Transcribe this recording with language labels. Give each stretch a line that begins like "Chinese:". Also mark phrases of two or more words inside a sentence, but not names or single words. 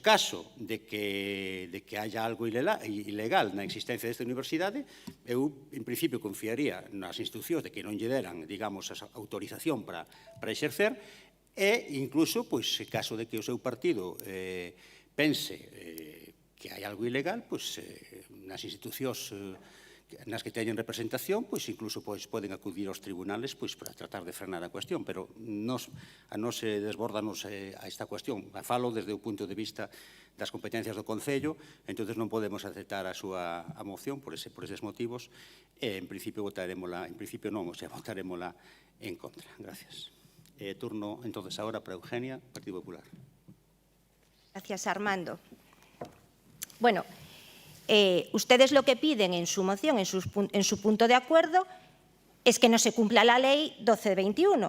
Galician: Caso de que haya algo ilegal na existencia desta universidade, eu, en principio, confiaría nas institucións de que non lle deran, digamos, a autorización para exercer e, incluso, pois, caso de que o seu partido pense que hai algo ilegal, pois, nas institucións nas que teñen representación, pois incluso poden acudir aos tribunales para tratar de frenar a cuestión, pero a nos desbordanos a esta cuestión. Falo desde o punto de vista das competencias do Concello, entón non podemos aceptar a súa moción por eses motivos e, en principio, votarémola en contra. Gracias.
Spanish: Turno, entonces, ahora para Eugenia, Partido Popular. Gracias, Armando. Bueno, ustedes lo que piden en su moción, en su punto de acuerdo, es que no se cumpla la ley 1221.